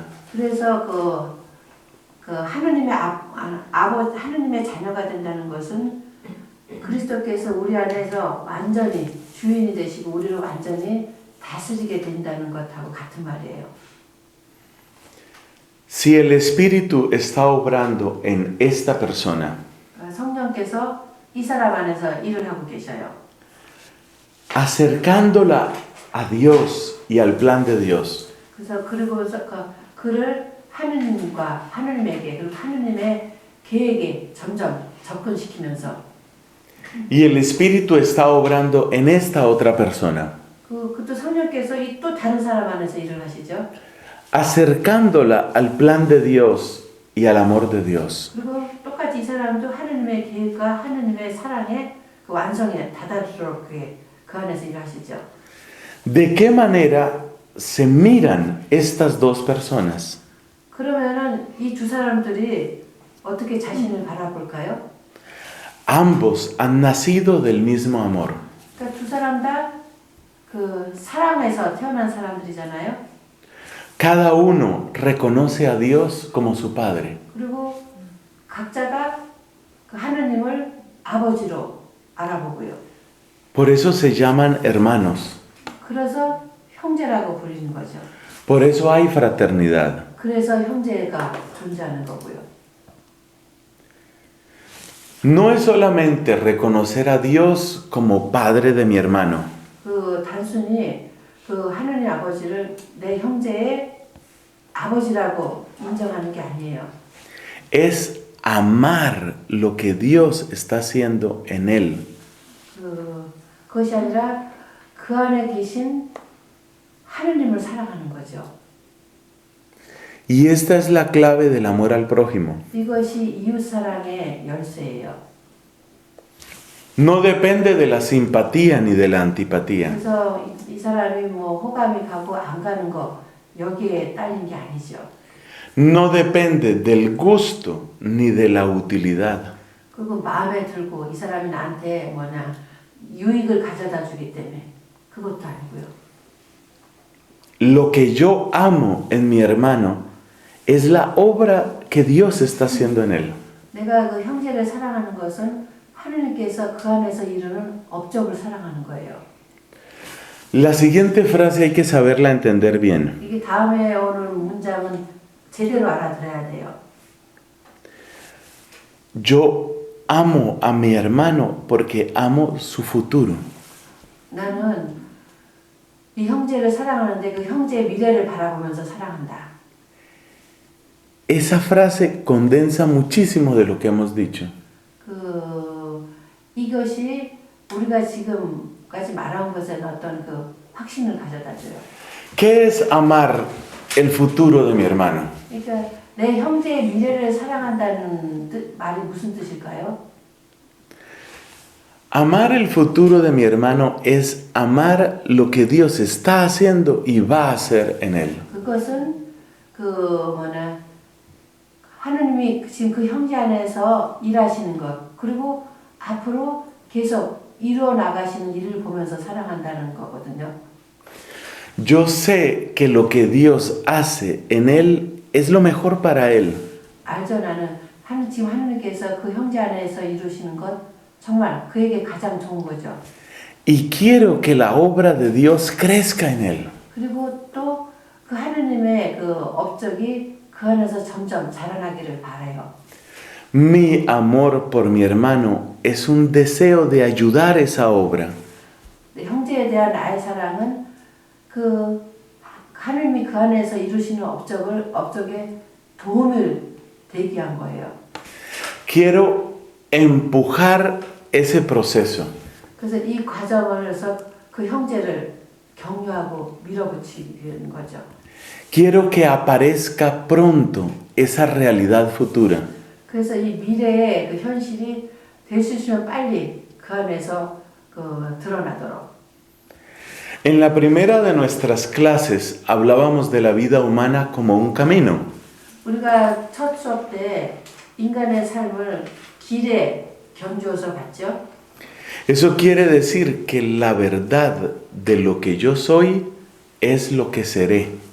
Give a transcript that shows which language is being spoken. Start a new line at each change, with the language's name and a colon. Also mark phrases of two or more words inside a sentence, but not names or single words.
Korean: 그래서 하느님의 자녀가 된다는 것은 그리스도께서 우리 안에서 완전히 주인이 되시고 우리를 완전히 다스리게 된다는 것하고 같은 말이에요.
Spanish: Si el Espíritu está obrando en esta persona,
Korean: 성령께서 이 사람 안에서 일을 하고 계셔요.
Spanish: acercándola a Dios y al plan de Dios,
Korean: 그래서 그리고서 그를 하느님에게 그리고 하느님의 계획에 점점 접근시키면서
Spanish: y el Espíritu está obrando en esta otra persona,
Korean: 또 성령께서 이 또 다른 사람 안에서 일을 하시죠.
Spanish: acercándola al plan de Dios y al amor de Dios.
Korean: 그리고 똑같이 이 사람도 하느님의 계획과 하느님의 사랑의 그 완성에 다다르게 그 안에서 일하시죠.
Spanish: ¿De qué manera se miran estas dos personas?
Korean: 그러면은 이 두 사람들이 어떻게 자신을 바라볼까요?
Spanish: Ambos han nacido del mismo amor.
Korean: 그러니까 두 사람 다 그 사랑에서 태어난 사람들이잖아요.
Spanish: Cada uno reconoce a Dios como su Padre.
Korean: 그리고 각자가 그 하느님을 아버지로 알아보고요.
Spanish: Por eso se llaman hermanos.
Korean: 그래서 형제라고 부르는 거죠.
Spanish: Por eso hay fraternidad.
Korean: 그래서 형제가 존재하는 거고요.
Spanish: No es solamente reconocer a Dios como Padre de mi hermano.
Korean: 단순히 하느님 아버지를 내 형제의 아버지라고 인정하는 게 아니에요.
Spanish: Es amar lo que Dios está haciendo en él.
Korean: 그것이 아니라 그 안에 계신 하느님을 사랑하는 거죠.
Spanish: Y esta es la clave del amor al prójimo.
Korean: 이것이 이웃사랑의 열쇠예요.
Spanish: No depende de la simpatía ni de la antipatía.
Korean: 그래서 이 사람이 호감이 가고 안 가는 거 여기에 딸린 게 아니죠.
Spanish: No depende del gusto ni de la utilidad.
Korean: 그리고 마음에 들고 이 사람이 나한테 유익을 가져다 주기 때문에 그것도 아니고요.
Spanish: Lo que yo amo en mi hermano es la obra que Dios está haciendo en él.
Korean: 내가 그 형제를 사랑하는 것은 하느님께서 그 안에서 이루는 업적을 사랑하는 거예요.
Spanish: La siguiente frase hay que saberla entender bien.
Korean: 이게 다음에 오는 문장은 제대로 알아들어야 돼요.
Spanish: Yo amo a mi hermano porque amo su futuro.
Korean: 나는 이 형제를 사랑하는데 그 형제의 미래를 바라보면서 사랑한다.
Spanish: Esa frase condensa muchísimo de lo que hemos dicho.
Korean: 이것이 우리가 지금까지 말한 것에 어떤 확신을 가져다 줘요.
Spanish: ¿Qué es amar el futuro de mi hermano?
Korean: 그러니까 내 형제의 미래를 사랑한다는 말이 무슨 뜻일까요?
Spanish: Amar el futuro de mi hermano es amar lo que Dios está haciendo y va a hacer en él.
Korean: 그것은 하느님이 지금 그 형제 안에서 일하시는 것 그리고 앞으로 계속 이루어 나가시는 일을 보면서 사랑한다는 거거든요.
Spanish: Yo sé que lo que Dios hace en él es lo mejor para él.
Korean: 알죠. 나는 하느님께서 그 형제 안에서 이루시는 것 정말 그에게 가장 좋은 거죠.
Spanish: y quiero que la obra de Dios crezca en él.
Korean: 그리고 또 그 하느님의 그 업적이 그 안에서 점점 자라나기를 바라요.
Spanish: Mi amor por mi hermano es un deseo de ayudar esa obra.
Korean: 형제에 대한 나의 사랑은 그 하느님이 그 안에서 이루시는 업적에 도움을 되게 한 거예요.
Spanish: Quiero empujar ese proceso.
Korean: 그래서 이 과정에서 그 형제를 격려하고 밀어붙이는 거죠.
Spanish: Quiero que aparezca pronto esa realidad futura.
Korean: 그래서 이 미래의 그 현실이 될 수 있으면 빨리 그 안에서 그 드러나도록.
Spanish: En la primera de nuestras clases hablábamos de la vida humana como un camino.
Korean: 우리가 첫 수업 때 인간의 삶을 길에 견주어서 봤죠.
Spanish: Eso quiere decir que la verdad de lo que yo soy es lo que seré.